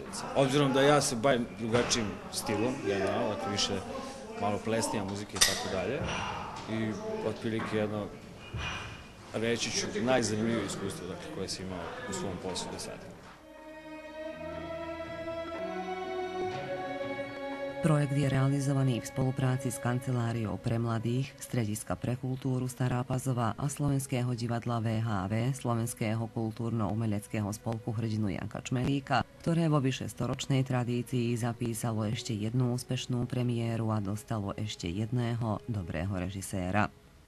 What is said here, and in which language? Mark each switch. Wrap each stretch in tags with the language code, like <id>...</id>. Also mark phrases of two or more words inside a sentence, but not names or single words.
<sr>Obzirom da ja se bavim drugačijim stilom, generalno, dakle više malo plesnija muzika i tako dalje. I otprilike jedno, reći ću, najzanimljivije iskustvo dakle, koje sam imao u svom poslu do sada.</sr> <sk>Projekt je realizovaný v spolupráci s Kanceláriou pre mladých, Strediska pre kultúru Stará Pazova a Slovenského divadla VHV, Slovenského kultúrno-umeleckého spolku hrdinu Janka Čmeríka, ktoré vo vyše storočnej tradícii zapísalo ešte jednu úspešnú premiéru a dostalo ešte jedného dobrého režiséra.</sk>